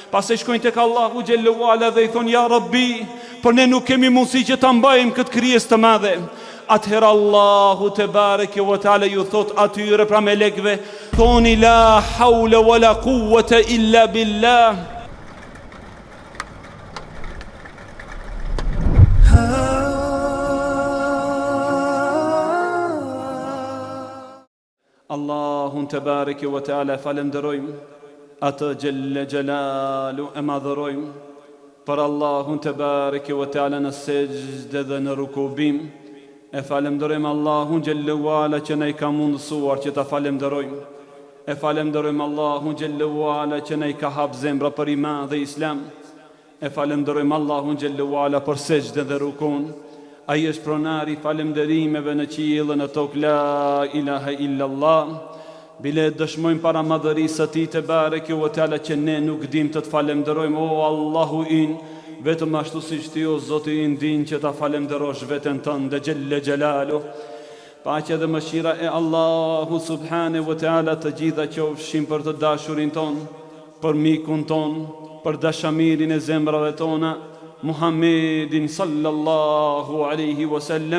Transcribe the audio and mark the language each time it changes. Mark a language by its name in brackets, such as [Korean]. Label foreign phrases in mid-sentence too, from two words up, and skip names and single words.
[Albanian] Pastaj shkojnë tek Allahu [Arabic] جل وعلا [Albanian] dhe i thonë [Arabic] يا رب, [Albanian] por ne nuk kemi mundësi që ta mbajmë këtë krijesë të madhe. Atëherë Allahu [Arabic] تبارك وتعالى [Albanian] ju thot atyre pra melekëve, thoni [Arabic] لا حول ولا قوة إلا بالله. [Albanian] Allahun [Arabic] تبارك وتعالى [Albanian] falenderojmë, atë [Arabic] جل جلاله [Albanian] e madhërojmë, për Allahun [Arabic] تبارك وتعالى [Albanian] në sejdë dhe në rukubim. E falemderojmë Allahun [Arabic] جل وعلا [Albanian] që na i ka mundësuar që ta falemderojmë. E falemderojmë Allahun [Arabic] جل وعلا [Albanian] që na i ka hap zemra për iman dhe islam. E falemderojmë Allahun [Arabic] جل وعلا [Albanian] për sejdën dhe rukun. Ai është pronari falemderimeve në qiell dhe në tokë, [Arabic] لا إله إلا الله. [Albanian] Bile dëshmojmë para madhërisë së Tij [Arabic] تبارك وتعالى [Albanian] që ne nuk dim të falemderojmë, o Allahu in, vetëm ashtu siç ti o Zoti i ndin që ta falenderosh veten tënde [Arabic] جل جلاله. [Albanian] Paqja dhe mëshira e Allahu [Arabic] سبحانه وتعالى [Albanian] të gjitha qofshin për të dashurin ton, për mikun ton, për dashamirin e zemrave tona, Muhammedin [Arabic] صلى الله عليه وسلم.